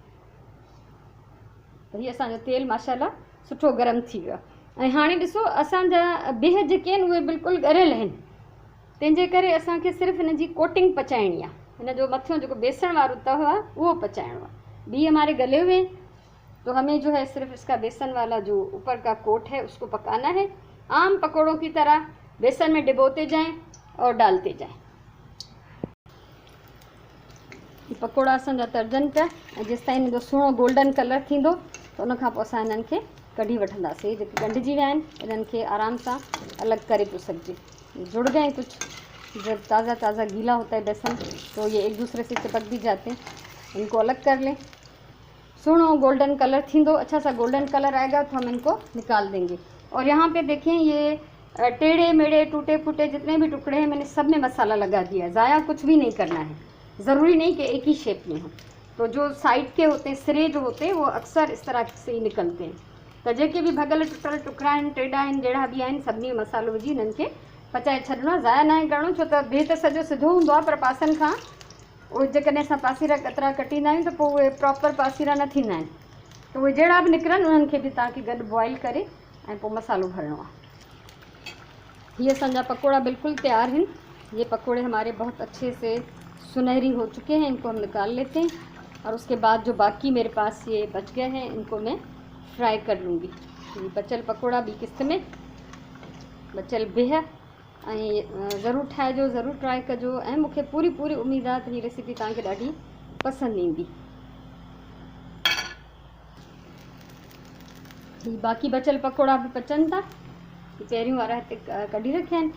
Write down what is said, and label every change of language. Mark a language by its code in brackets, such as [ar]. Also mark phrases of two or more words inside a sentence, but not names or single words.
[sd] त हीअ असांजो तेल माशाल्लाह सुठो गरम थी वियो आहे। ऐं हाणे ॾिसो, असांजा बिह जेके आहिनि उहे बिल्कुलु ॻरियल आहिनि, तंहिंजे करे असांखे सिर्फ़ु हिन जी कोटिंग पचाइणी आहे। हिन जो मथियों जेको बेसण वारो तव आहे उहो पचाइणो आहे। [ur] بیہ ہمارے گلے ہوئے ہیں، تو ہمیں جو ہے صرف اس کا بیسن والا جو اوپر کا کوٹ ہے اس کو پکانا ہے. عام پکوڑوں کی طرح بیسن میں ڈبوتے جائیں اور ڈالتے جائیں. [sd] पकोड़ा असांजा तरजनि पिया ऐं जेसिताईं हिन जो सुहिणो [en] golden colour [sd] थींदो त उनखां पोइ असां हिननि खे कढी वठंदासीं। जेके ॻंढिजी विया आहिनि इन्हनि खे आराम सां अलॻि करे थो सघिजे। [ur] جڑ گئے کچھ، جب تازہ تازہ گیلا ہوتا ہے بیسن تو یہ ایک دوسرے سے چپک بھی جاتے ہیں. ان کو الگ کر لیں. سٺو [en] golden colour [ur] ٿيندو، اچھا سا [en] golden colour [ur] آئے گا تو ہم ان کو نکال دیں گے. اور یہاں پہ دیکھیں، یہ ٹیڑھے میڑھے ٹوٹے پھوٹے جتنے بھی ٹکڑے ہیں میں نے سب میں مسالا لگا دیا ہے. ضائع کچھ بھی نہیں کرنا ہے، ضروری نہیں کہ ایک ہی شیپ میں ہو. تو جو سائیڈ کے ہوتے ہیں، سرے جو ہوتے ہیں وہ اکثر اس طرح سے ہی نکلتے ہیں. [sd] तो जेके भी भगल टुटल टुकड़ा आहिनि, टेढ़ा आहिनि, जहिड़ा बि आहिनि, सभिनी में मसालो विझी हिननि खे पचाए छॾिणो आहे। ज़ाया न करिणो, छो त बिह त सॼो सिधो हूंदो आहे, पर पासनि खां उहे जेकॾहिं असां पासीरा कतरा कटींदा आहियूं त पोइ उहे प्रॉपर पासीरा न थींदा आहिनि। त उहे जहिड़ा बि निकिरनि उन्हनि खे बि तव्हांखे गॾु बॉइल करे ऐं पोइ मसालो भरणो आहे। [ur] یہ اسانجا پکوڑا بالکل تیار ہیں. یہ پکوڑے ہمارے بہت اچھے سے سنہری ہو چکے ہیں. ان کو ہم نکال لیتے ہیں اور اس کے بعد جو باقی میرے پاس یہ بچ گئے ہیں ان کو میں فرائی کر لوں گی. [sd] ये बचल पकोड़ा भी किस्त में बचल बिह ज़रूर ठाहिजो, ज़रूर ट्राई कजो ऐं मूंखे पूरी पूरी उम्मीद आहे त हीअ रेसिपी तव्हांखे ॾाढी पसंदि ईंदी। बाक़ी बचल पकोड़ा भी पचनि था, पहिरियों वारा हिते कढी रखिया आहिनि।